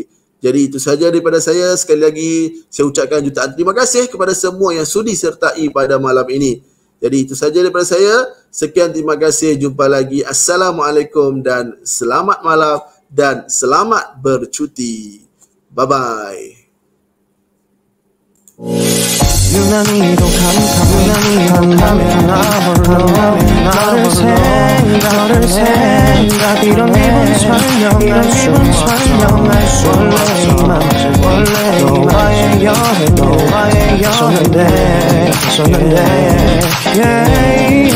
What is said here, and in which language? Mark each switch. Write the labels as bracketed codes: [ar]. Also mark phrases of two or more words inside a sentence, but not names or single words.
[ms] Jadi itu sahaja daripada saya. Sekali lagi saya ucapkan jutaan terima kasih kepada semua yang sudi sertai pada malam ini. Jadi itu sahaja daripada saya. Sekian, terima kasih. Jumpa lagi. Assalamualaikum dan selamat malam dan selamat bercuti. Bye-bye. [ko] 유난히도 유난히 너를 생각 이런 기분 설명할 수 없어 원래 이 맘 좋아해요 해도 좋는데 yeah